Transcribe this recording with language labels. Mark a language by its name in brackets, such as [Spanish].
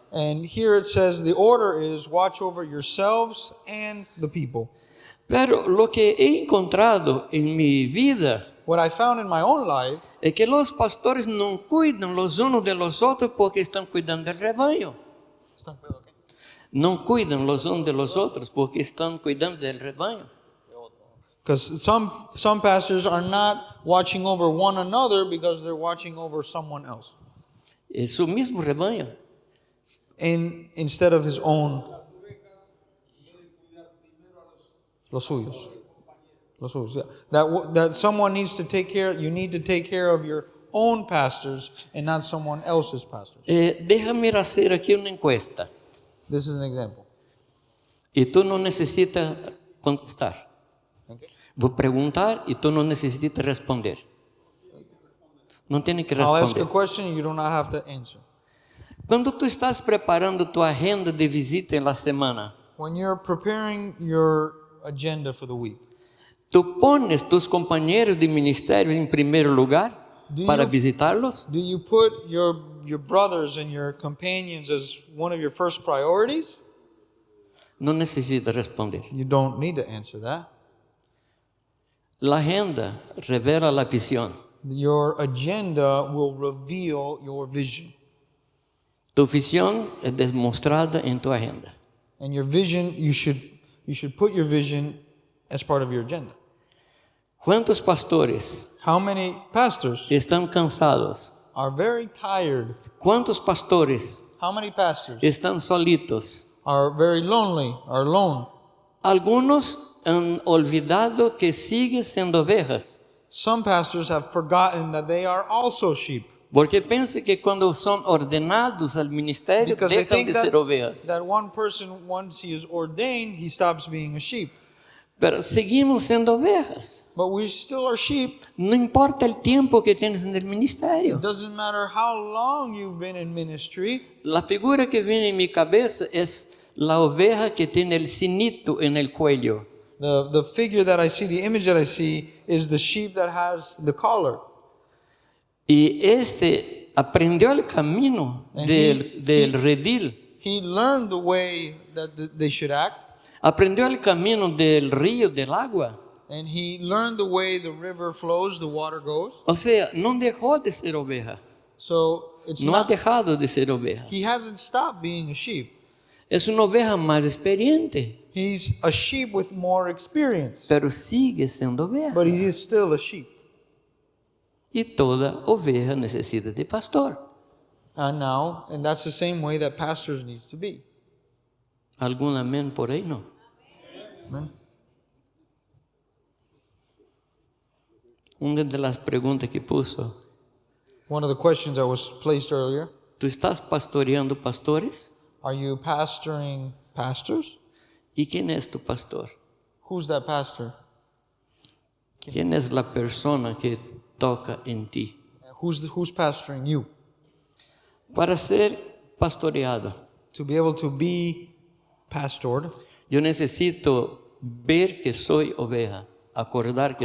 [English] And here it says the order is watch over yourselves and the people. [Spanish] Pero lo que he encontrado en mi vida [English] What I found in my own life [Spanish] es que los pastores no cuidan los unos de los otros porque están cuidando del rebaño. No cuidan los unos de los otros porque están cuidando del rebaño. [English] because some pastors are not watching over one another because they're watching over someone else [Spanish] Es su mismo rebaño. [English] instead of his own. [Spanish] Los suyos. Los suyos, yeah. [English] That someone needs to take care, you need to take care of your own pastors and not someone else's pastors. [Spanish] Déjame hacer aquí una encuesta. [English] This is an example. [Spanish] Y tú no necesitas contestar. [English] Okay? [Spanish] Voy a preguntar y tú no necesitas responder. No tienes que [English] I'll ask a [Spanish] responder. [English] question, you do not have to answer. [Spanish] Quando tu estás preparando tua agenda de visita en la semana, [English] When you're preparing your agenda for the week, [Spanish] ¿tú pones tus compañeros de ministerio en primer lugar [English] Do [Spanish] para [English] you- [Spanish] visitarlos? [English] do you put your brothers and your companions as one of your first priorities? [Spanish] No necesitas responder. [English] You don't need to answer that. [Spanish] La agenda revela la visión. [English] Your agenda will reveal your vision. [Spanish] Tu visión es demostrada en tu agenda. [English] And your vision, you should put your vision as part of your agenda. [Spanish] ¿Cuántos pastores [English] How many pastors [Spanish] están cansados? [English] are very tired? [Spanish] ¿Cuántos pastores [English] How many pastors [Spanish] están solitos? [English] are very lonely, are alone? [Spanish] Algunos han olvidado que siguen siendo ovejas, [English] Some pastors have forgotten that they are also sheep. [Spanish] porque pensan que cuando son ordenados al ministerio [English] Because they [Spanish] dejan [English] think [Spanish] de ser ovejas. [English] that one person, once he is ordained, he stops being a sheep. [Spanish] Pero seguimos siendo ovejas. [English] But we still are sheep. [Spanish] No importa el tiempo que tienes en el ministerio. [English] It doesn't matter how long you've been in ministry. [Spanish] La figura que viene en mi cabeza es la oveja que tiene el cinito en el cuello. [English] The figure that I see, the image that I see, is the sheep that has the collar. [Spanish] Y este aprendió el camino [English] And [Spanish] del redil. [English] He learned the way that they should act, [Spanish] Aprendió el camino del río, del agua. [English] and he learned the way the river flows, the water goes. [Spanish] O sea, no dejó de ser oveja. [English] So it's [Spanish] No ha [English] not, [Spanish] dejado de ser oveja. [English] he hasn't stopped being a sheep. [Spanish] Es una oveja más experiente, [English] He's a sheep with more experience, [Spanish] pero sigue siendo oveja. [English] but he is still a sheep. [Spanish] Y toda oveja necesita de pastor. [English] And that's the same way that pastors needs to be. [Spanish] ¿Algún amén por ahí? No. [English] Amen? [Spanish] Una de las preguntas que puso, [English] One of the questions that was placed earlier, [Spanish] ¿tú estás pastoreando pastores? [English] are you pastoring pastors? [Spanish] ¿Y quién es tu pastor? [English] Who's that pastor? [Spanish] ¿Quién es la persona que toca en ti? [English] Who's pastoring you? [Spanish] Para ser pastoreado, [English] To be able to be pastored, [Spanish] yo necesito ver que soy oveja, acordar que